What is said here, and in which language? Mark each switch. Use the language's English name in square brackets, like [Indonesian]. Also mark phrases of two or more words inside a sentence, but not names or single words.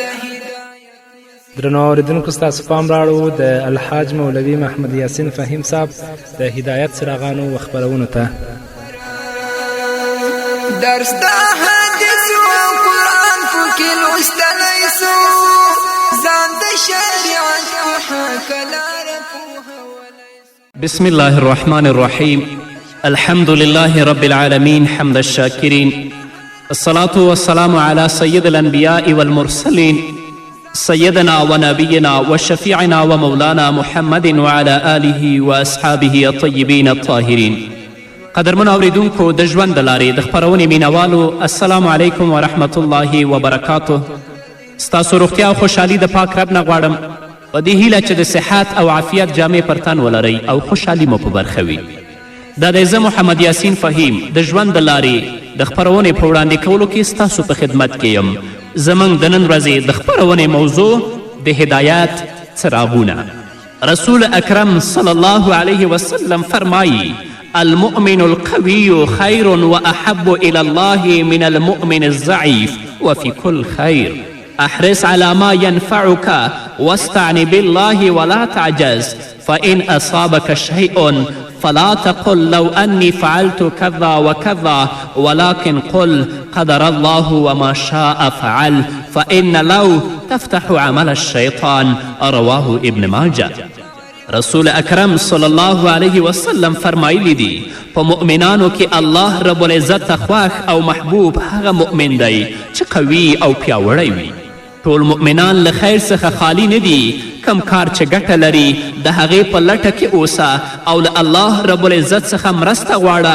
[Pashto] درنو اوریدونکو ستاسو پام راړو د الحاج مولوي محمد یاسین فهیم صاحب د هدایت څراغانو و خپرونو ته. درس د حدیث او قرآن پکې لوستلی سو ځان د شریعت په حق لاره پوهولی. [Arabic] بسم الله الرحمن الرحيم. الحمد لله رب العالمين حمد الشاكرين. الصلاة والسلام على سيد الأنبياء والمرسلين سيدنا ونبينا وشفيعنا ومولانا محمد وعلى آله وأصحابه الطيبين الطاهرين. [Pashto] قدرمن اوریدونکو د ژوند د لارې د خپرونې مینوالو [Arabic] السلام علیکم ورحمت الله وبرکاته. [Pashto] ستاسو روغتیا او خوشحالي د پاک رب نه غواړم په دې هیله چې د صحت او عافیت جامې پر تن ولرئ او خوشحالي مو په برخه وي. دا دی زه محمد یاسین فهیم د ژوند د لارې د خپرونې په وړاندې کولو کې ستاسو په خدمت کې یم. زموږ د نن ورځې د خپرونې موضوع د هدایت څراغونه. رسول اکرم [Arabic] صلی الله علیه وسلم فرمایی المؤمن القوي خير وأحب إلى الله من المؤمن الضعيف وفي كل خير. احرص على ما ينفعك واستعن بالله ولا تعجز فإن أصابك شيء فلا تقل لو أني فعلت كذا وكذا ولكن قل قدر الله وما شاء فعل فإن لو تفتح عمل الشيطان. رواه ابن ماجه. [Pashto] رسول اکرم [Arabic] صلی الله علیه وسلم [Pashto] فرمایلی دی په مؤمنانو کې [Arabic] الله رب العزت [Pashto] ته خوښ او محبوب هغه مؤمن دی چې قوي او پیاوړی وي. ټول مؤمنان له خیر څخه خالی نه دي. کم کار چې ګټه لري د هغې په لټه کې اوسه او له [Arabic] الله رب العزت [Pashto] څخه مرسته غواړه.